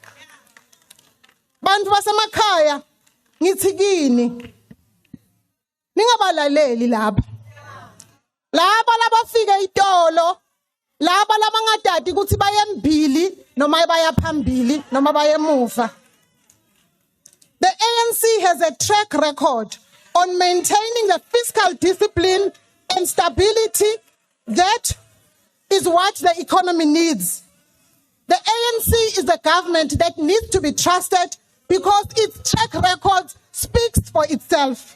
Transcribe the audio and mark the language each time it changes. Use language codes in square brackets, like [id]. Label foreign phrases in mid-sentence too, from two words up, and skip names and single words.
[ss] Bantfu basemakhaya ngithi kini ningabalaleli laba labafika itolo laba labangadadi ukuthi baye embili noma baya phambili noma baye emuva. [en] The ANC has a track record on maintaining the fiscal discipline and stability that is what the economy needs. The ANC is a government that needs to be trusted because its track record speaks for itself.